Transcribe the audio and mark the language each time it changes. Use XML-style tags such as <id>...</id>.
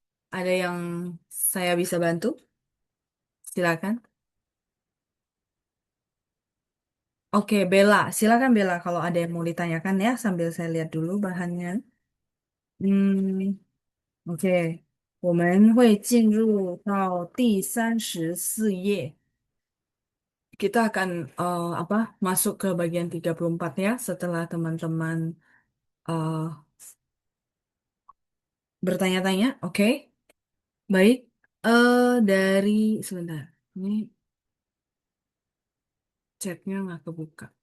<id>Ada yang saya bisa bantu? Silakan. Oke, Bella. Silakan Bella kalau ada yang mau ditanyakan ya sambil saya lihat dulu bahannya.</id> <zh>嗯，OK，我们会进入到第34页。</zh> <id>Kita akan apa masuk ke bagian 34 ya setelah teman-teman eh, bertanya-tanya. Oke, baik. Dari sebentar. Ini chatnya nggak kebuka.</id>